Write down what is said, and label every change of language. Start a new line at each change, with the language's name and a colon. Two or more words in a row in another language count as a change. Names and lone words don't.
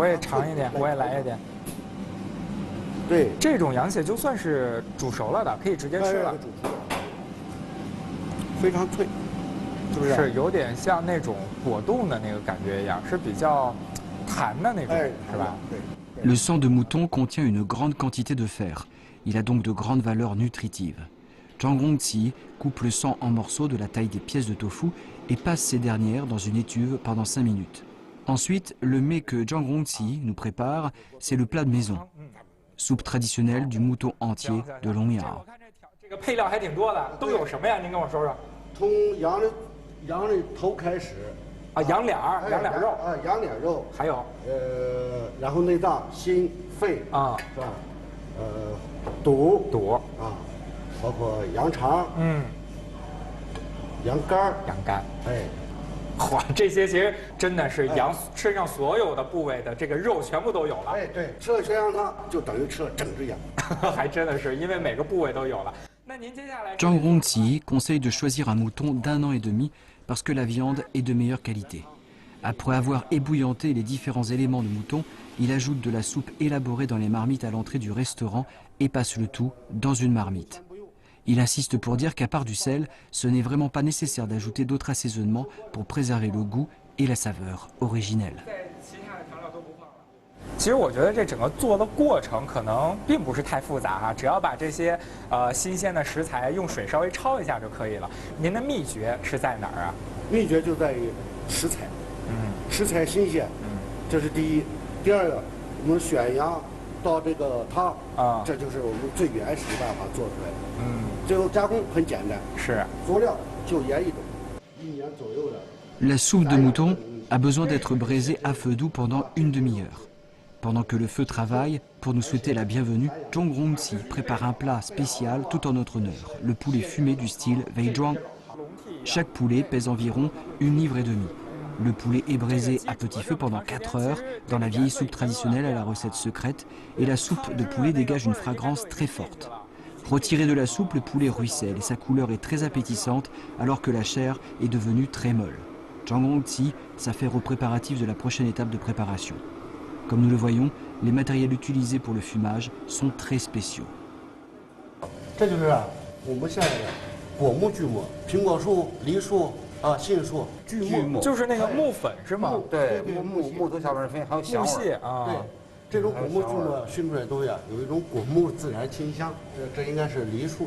Chinese: 我也尝一点，我也来一点。对，这种羊血就算是煮熟了的，可以直接吃了。非常脆，是不是？是有点像那种果冻的那个感觉一样，是比较弹的那种，是吧？对。
French: Le sang de mouton contient une grande quantité de fer. Il a donc de grandes valeurs nutritives. Zhang Rongqi coupe le sang en morceaux de la taille des pièces de tofu et passe ces dernières dans une étuve pendant 5 minutes. Ensuite, le mets que Zhang Rongqi nous prépare, c'est le plat de maison. Soupe traditionnelle du mouton entier de Longya.
Chinese: 这个配料还挺多的，都有什么呀？您跟我说说。从羊的头开始。羊脸肉。羊脸肉。还有。然后内脏、心、肺是吧？肚包括羊肠，羊肝，哇，这些其实真的是羊身上所有的部位的这个肉全部都有了。对，吃了全羊汤就等于吃了整只羊，还真的是因为每个部位都有了。那您接下来
French: Zhang Rongqi conseille de choisir un mouton d'1 an et demi parce que la viande est de meilleure qualité. Après avoir ébouillanté les différents éléments de mouton, il ajoute de la soupe élaborée dans les marmites à l'entrée du restaurant et passe le tout dans une marmite. Il insiste pour dire qu'à part du sel, ce n'est vraiment pas nécessaire d'ajouter d'autres assaisonnements pour préserver le goût et la saveur originelle.
Chinese: 其实我觉得这整个做的过程可能并不是太复杂哈，只要把这些新鲜的食材用水稍微焯一下就可以了。您的秘诀是在哪儿啊？秘诀就在于食材，食材新鲜，这是第一。第二个，我们选羊到这个汤这就是我们最原始的办法做出来的。最后加工很简单，是佐料就盐一种，1年左右的。
French: La soupe de mouton a besoin d'être braisée à feu doux pendant une demi-heure. Pendant que le feu travaille, pour nous souhaiter la bienvenue, Zhang Rongqi prépare un plat spécial tout en notre honneur, le poulet fumé du style Weizhuang. Chaque poulet pèse environ 1,5 livre. Le poulet est braisé à petit feu pendant 4 heures dans la vieille soupe traditionnelle à la recette secrète et la soupe de poulet dégage une fragrance très forte. Retiré de la soupe, le poulet ruisselle et sa couleur est très appétissante alors que la chair est devenue très molle. Zhang Rongqi s'affaire aux préparatifs de la prochaine étape de préparation. Comme nous le voyons, les matériels utilisés pour le fumage sont très spéciaux.
Chinese: 这就是我们现在的果木锯末，苹果树、梨树杏树锯末，就是那个木粉是吗？对，木头下边还有香味啊。对，这种果木锯末熏出来东西有一种果木自然清香，这应该是梨树的。